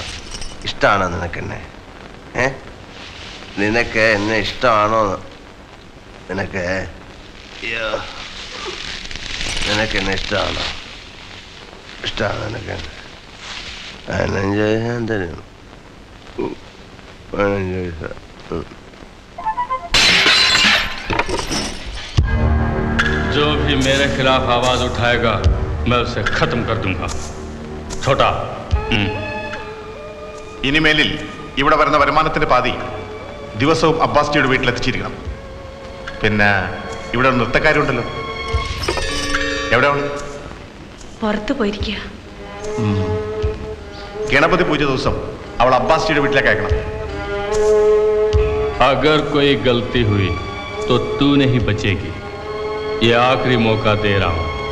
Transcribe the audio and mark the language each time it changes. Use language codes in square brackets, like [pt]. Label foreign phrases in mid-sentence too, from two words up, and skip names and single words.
[ml] ഇഷ്ടമാണോ നിനക്ക് എന്നെ? നിനക്ക് എന്നെ ഇഷ്ടമാണോ? നിനക്ക് നിനക്ക് എന്നെ ഇഷ്ടമാണോ? ഇഷ്ടമാണ് നിനക്ക്? 15 ഞാൻ തരും. 15 പൈസ. [hi] जो भी मेरे खिलाफ आवाज उठाएगा मैं उसे खत्म कर दूंगा. छोटा. [ml] ഇനിമേലിൽ ഇവിടെ വരുന്ന വരുമാനത്തിന്റെ പാതി ദിവസവും അബ്ബാസ്ജിയുടെ വീട്ടിലെത്തിച്ചിരിക്കണം. പിന്നെ ഇവിടെ ഒരു നൃത്തക്കാരുണ്ടല്ലോ, എവിടെയാണ്? പുറത്തു പോയിരിക്കുക. ഗണപതി പൂജ ദിവസം അവൾ അബ്ബാസ്ജിയുടെ വീട്ടിലേക്ക് അയക്കണം. [hi] अगर कोई गलती हुई तो तू नहीं बचेगी. ये आखिरी मौका दे रहा हूं.